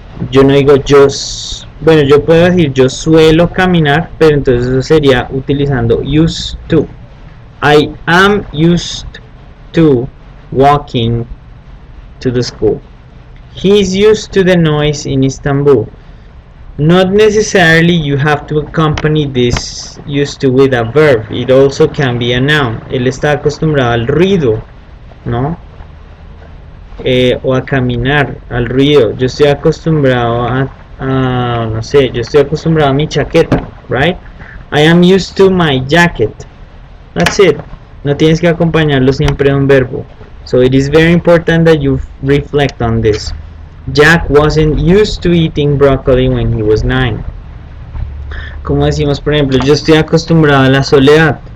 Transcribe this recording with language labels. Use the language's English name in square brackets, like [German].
[Spanish] Yo no digo bueno, yo puedo decir yo suelo caminar, pero entonces eso sería utilizando used to. [English] I am used to walking to the school. He's used to the noise in Istanbul. Not necessarily you have to accompany this used to with a verb. It also can be a noun. [Spanish] Él está acostumbrado al ruido, ¿no? O a caminar, al ruido. Yo estoy acostumbrado no sé, yo estoy acostumbrado a mi chaqueta, right? [English] I am used to my jacket. That's it. [Spanish] No tienes que acompañarlo siempre de un verbo. [English] So it is very important that you reflect on this. Jack wasn't used to eating broccoli when he was 9. [Spanish] Como decimos, por ejemplo, yo estoy acostumbrado a la soledad.